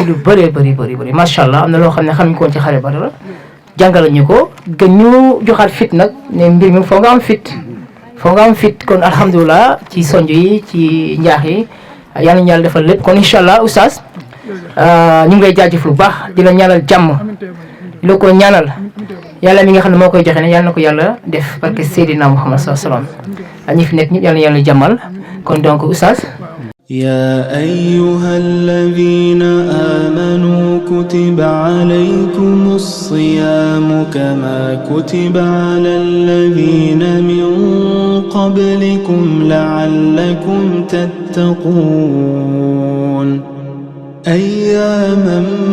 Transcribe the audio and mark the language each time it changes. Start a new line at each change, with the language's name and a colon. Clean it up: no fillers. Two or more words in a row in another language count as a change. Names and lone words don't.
Wolof: lu bëri
Arabic: ما شاء الله
Wolof: am na loo xam ne xamuñ ko woon ci xare Badara jàngale ñu ko gën ñu joxaat fit nag ne mbir mi foo nga am fit kon alhamdulilah ci sonj yi ci njaax yi yal nañu yàlla defal lépp kon
Arabic: إن شاء الله
Wolof: oustaz ñu ngi lay jaajëf lu baax di la ñaanal jàmm di la ko ñaanal yàlla mi nga xam ne moo koy joxe ne yàlla na ko yàlla def
French: parce que
Wolof: Seydina Muhammad
Arabic: صلى الله عليه وسلم
Wolof: ñi fi nekk ñëpp yàlla na yàlla jàmmal kon donc oustaz.
Arabic: يا أيها الذين آمنوا كتب عليكم الصيام كما كتب على الذين من قبلكم لعلكم تتقون أياما